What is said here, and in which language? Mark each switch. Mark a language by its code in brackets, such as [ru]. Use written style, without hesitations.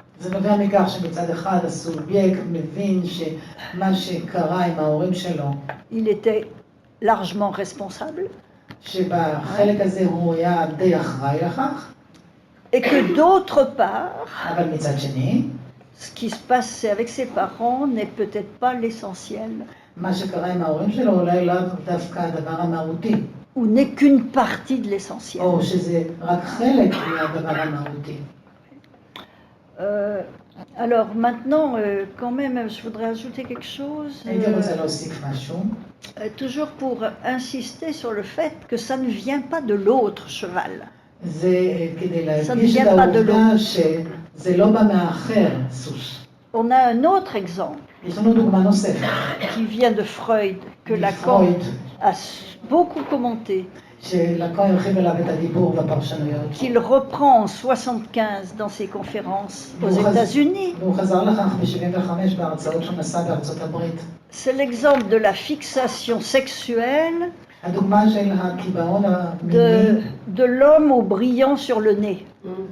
[he] זה נובע מכך שמצד אחד הסובייקט מבין שמה שקרה עם ההורים שלו, [fr] il était largement responsable, [he] שבחלק הזה הוא היה די אחראי לכך, [fr] et que d'autre part, [he] אבל מצד שני, [fr] ce qui se passait avec ses parents n'est peut-être pas l'essentiel, [he] מה שקרה עם ההורים שלו אולי לאו דווקא הדבר המהותי, [fr] ou n'est qu'une partie de l'essentiel. [he] או שזה רק חלק מהדבר המהותי. [fr] Alors maintenant, quand même, je voudrais ajouter quelque chose, [he] הייתי רוצה להוסיף משהו, [fr] toujours pour insister sur le fait que ça ne vient pas de l'autre cheval. [he] זה כדי להדגיש את העובדה שזה לא בא מהאחר, סוס. [fr] On a un autre exemple [he] יש לנו דוגמה נוספת. [fr] qui vient de Freud, que Lacan a beaucoup commenté, [he] שלקון הרחיב אליו את הדיבור בפרשנויות. [fr] qu'il reprend en 75 dans ses conférences aux États-Unis. [he] והוא חזר לכך ב-75 בהרצאות שהוא נשא בארצות הברית. [fr] C'est l'exemple de la fixation sexuelle [he] הדוגמה של הקיבעון המיני [fr] de l'homme au brillant sur le nez.